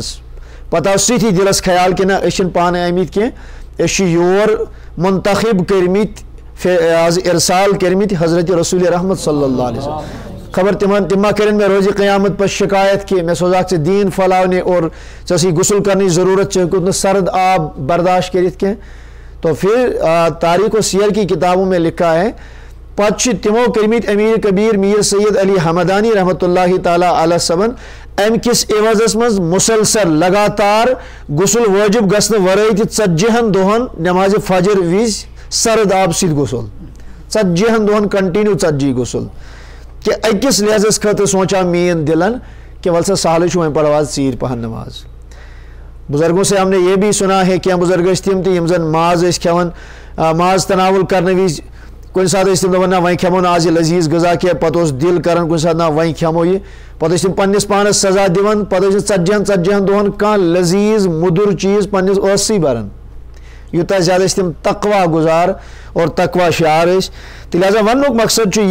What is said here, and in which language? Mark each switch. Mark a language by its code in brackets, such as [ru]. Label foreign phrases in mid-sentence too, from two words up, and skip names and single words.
[ks] پتہٕ آو سۭتی دِلس خیال کہِ نہ أسۍ چھِنہٕ پانہٕ آمٕتۍ کینٛہہ أسۍ چھِ یور منتخب کٔرمٕتۍ آز ارسال کٔرمٕتۍ حضرت رسول رحمت [ar] صلی اللہ علیہ وسلم [ks] خبر تم ما کرن مےٚ روزِ قیامت پتہٕ شکایت کہ مےٚ سوزاکھ ژٕ دیٖن پھٔلاونہِ اور ژےٚ ٲسٕے غسل کرنٕچ ضروٗرت ژےٚ ہیوٚکُتھ نہٕ سرد آب برداشت کٔرِتھ کینٛہہ [ur] تو پھر تاریخ و سیر کی کتابوں میں لکھا ہے [ks] پتہٕ چھِ تِمو کٔرمٕتۍ امیر کبیر میر سید علی حمدانی [ar] رحمۃ اللہ تعالیٰ علیہ [ks] صبن امہِ کِس عوضس منٛز مسلسل لگاتار غسل وٲجب گژھنہٕ ورٲے تہِ 40 دۄہن نمازِ فجر وِزِ سرد آب سۭتۍ غسل 40 دۄہن کنٹِنیو 40 غسل کہ أکِس لحاظس خٲطرٕ سونٛچان میٛٲنۍ دِلن کہ وَلہٕ سا سہلٕے چھُ وۄنۍ پرو آز ژیٖرۍ پہن نماز [ur] بزرگوں سے ہم نے یہ بھی سنا ہے [ks] کینٛہہ بزرگ ٲسۍ تِم تہِ یِم زن ماز ٲسۍ کھٮ۪وان ماز تناول کرنہٕ وِزِ کُنہِ ساتہٕ ٲسۍ تِم دپان نہ وۄنۍ کھٮ۪مو نہٕ آز یہِ لذیذ غذا کینٛہہ پتہٕ اوس دِل کران کُنہِ ساتہٕ نہ وۄنۍ کھٮ۪مو یہِ پتہٕ ٲسۍ تِم پننس پانس سزا دِوان پتہٕ ٲسۍ نہٕ 40 دۄہن کانٛہہ لذیذ مُدُر چیٖز پننس ٲسسٕے بران یوٗتاہ زیادٕ ٲسۍ تِم تقوا گُزار اور تقوا شعار ٲسۍ تہٕ لہٰذا وننُک مقصد چھُ